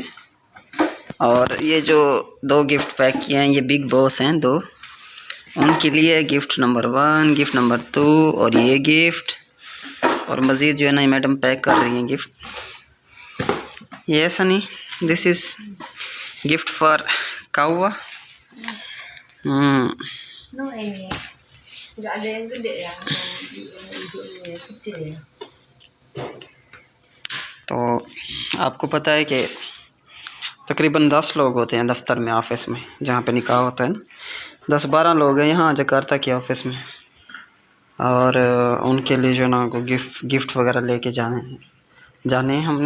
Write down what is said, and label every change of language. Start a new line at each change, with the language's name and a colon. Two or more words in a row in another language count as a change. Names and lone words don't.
Hindi: और ये जो 2 गिफ्ट पैक किए हैं ये बिग बॉस हैं 2, उनके लिए गिफ्ट नंबर 1, गिफ्ट नंबर 2 और ये गिफ्ट। और मज़ीद जो है ना मैडम पैक कर रही हैं गिफ्ट।
English: ये सनी, this is gift for कौवा।
Indonesian: Nggak ada yang gede ya, hidupnya kecil ya.
Hindi: तो आपको पता है कि तकरीबन 10 लोग होते हैं दफ्तर में, ऑफिस में, जहाँ पे निकाह होता है ना। 10-12 लोग हैं यहाँ जकार्ता के ऑफिस में। और उनके लिए जो ना को गिफ्ट वगैरह लेके जाने हैं हमने।